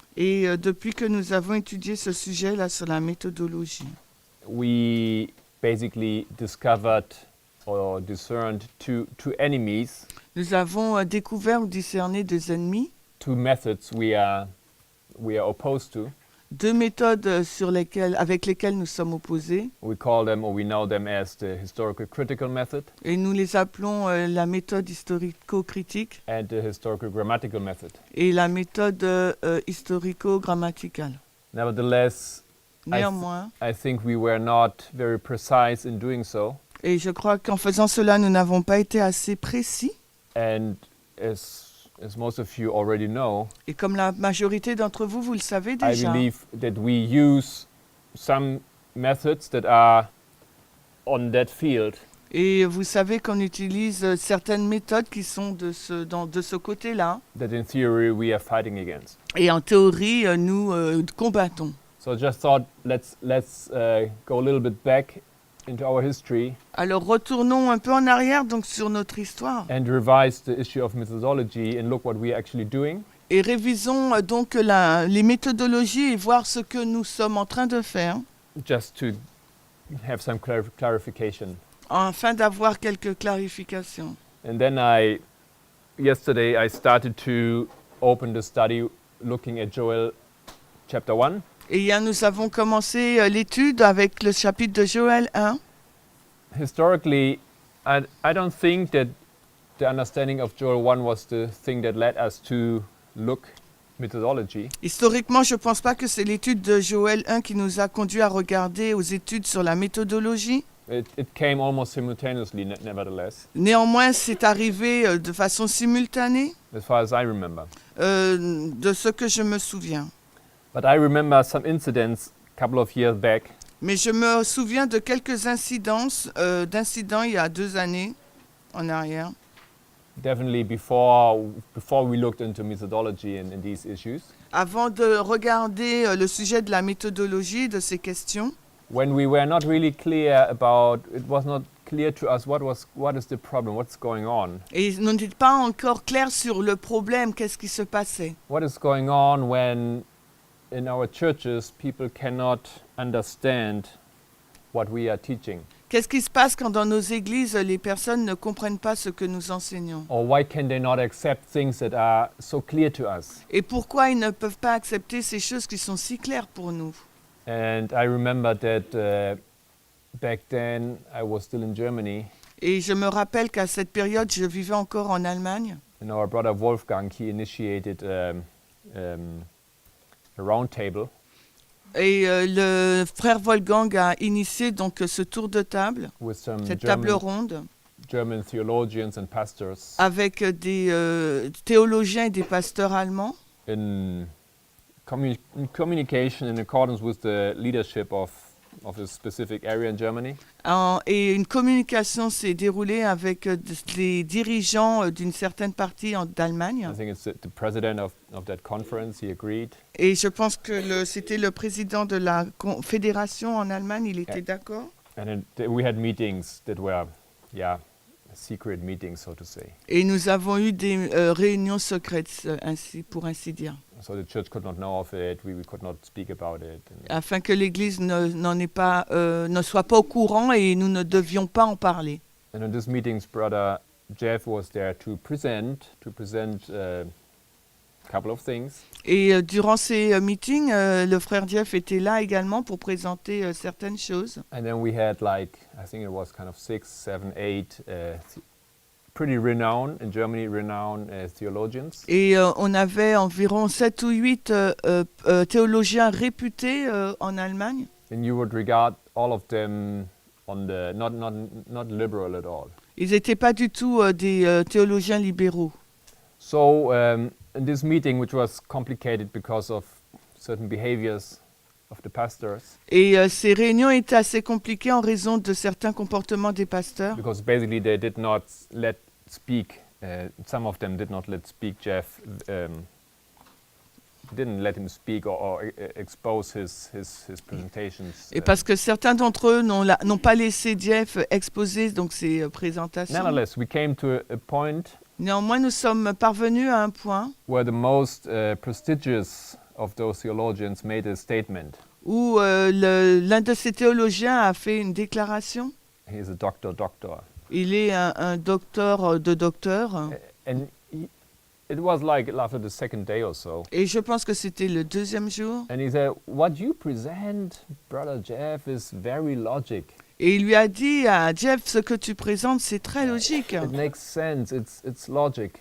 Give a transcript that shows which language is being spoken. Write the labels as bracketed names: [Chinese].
[French] Et depuis que nous avons étudié ce sujet-là sur la méthodologie, [English] We basically discovered or discerned two enemies, [French] nous avons découvert ou discerné deux ennemis, [English] two methods we are opposed to. [French] 2 méthodes avec lesquelles nous sommes opposés. [English] We call them, or we know them as the historical critical method [French] Et nous les appelons la méthode historico-critique [English] and the historical grammatical method. [French] et la méthode historico-grammaticale. [English] Nevertheless, [French] Néanmoins, [English] I think we were not very precise in doing so, [French] et je crois qu'en faisant cela, nous n'avons pas été assez précis. [English] and as most of you already know, [French] Et comme la majorité d'entre vous, vous le savez [English] I [French] déjà, [English] believe that we use some methods that are on that field, [French] et vous savez qu'on utilise certaines méthodes qui sont de ce côté-là. [English] that in theory we are fighting against. [French] Et en théorie, nous combattons. [English] So I just thought let's go a little bit back into our history [French] Alors retournons un peu en arrière donc sur notre histoire [English] and revise the issue of methodology and look what we are actually doing. [French] et révisons donc les méthodologies et voir ce que nous sommes en train de faire [English] Just to have some clarification. [French] afin d'avoir quelques clarifications. [English] And then yesterday I started to open the study looking at Joel chapter 1. [French] Et hier, nous avons commencé l'étude avec le chapitre de Joël 1. [English] Historically, I don't think that the understanding of Joel 1 was the thing that led us to look methodology. [French] Historiquement, je ne pense pas que c'est l'étude de Joël 1 qui nous a conduit à regarder aux études sur la méthodologie. [English] It came almost simultaneously, nevertheless, [French] Néanmoins, c'est arrivé de façon simultanée, [English] as far as I remember. [French] de ce que je me souviens. [English] But I remember some incidents a couple of years back [French] Mais je me souviens de quelques d'incidents il y a 2 années en arrière. [English] definitely before we looked into methodology and these issues. [French] Avant de regarder le sujet de la méthodologie de ces questions, [English] when we were not really clear about, it was not clear to us what is the problem, what's going on. [French] et nous n'étions pas encore clairs sur le problème, qu'est-ce qui se passait. [English] What is going on when in our churches people cannot understand what we are teaching? [French] Qu'est-ce qui se passe quand dans nos églises, les personnes ne comprennent pas ce que nous enseignons? [English] Or why can they not accept things that are so clear to us? [French] Et pourquoi ils ne peuvent pas accepter ces choses qui sont si claires pour nous? [English] And I remember that back then I was still in Germany, [French] Et je me rappelle qu'à cette période, je vivais encore en Allemagne. [English] and our brother Wolfgang, he initiated a round table [French] Et le frère Wolfgang a initié donc ce tour de table, [English] with some [French] cette table [English] German, [French] ronde, [English] German theologians and pastors [French] avec des théologiens et des pasteurs allemands, [English] in communication in accordance with the leadership of a specific area in Germany. [French] et une communication s'est déroulée avec les dirigeants d'une certaine partie d'Allemagne. [English] I think it's the president of that conference, he agreed. [French] Et je pense que c'était le président de la fédération en Allemagne, il était d'accord. [English] And we had meetings that were, secret meetings, so to say. [French] Et nous avons eu des réunions secrètes, pour ainsi dire, [English] So the church could not know of it, we could not speak about it. [French] afin que l'Église ne soit pas au courant et nous ne devions pas en parler. [English] And in these meetings, Brother Jeff was there to present a couple of things. [French] Et durant ces meetings, le frère Jeff était là également pour présenter certaines choses. [English] And then we had I think it was kind of 6, 7, 8 pretty renowned, in Germany, renowned theologians. [French] Et on avait environ 7 ou 8 théologiens réputés en Allemagne. [English] And you would regard all of them on the not liberal at all. [French] Ils n'étaient pas du tout des théologiens libéraux. [English] So in this meeting, which was complicated because of certain behaviors of the pastors, [French] Et ces réunions étaient assez compliquées en raison de certains comportements des pasteurs. [English] because basically they did not let speak. Some of them did not let speak Jeff. Didn't let him speak or expose his presentations. [French] Et parce que certains d'entre eux n'ont pas laissé Jeff exposer donc ses présentations. [English] Nonetheless, we came to a point [French] Néanmoins, nous sommes parvenus à un point [English] where the most prestigious of those theologians made a statement. [French] où l'un de ces théologiens a fait une déclaration. [English] He is a doctor. [French] Il est un docteur de docteurs. [English] And it was like after the second day or so. [French] Et je pense que c'était le deuxième jour. [English] And he said, what you present, Brother Jeff, is very logic. [French] Et il lui a dit à Jeff, ce que tu présentes, c'est très logique. [English] It makes sense, it's logic.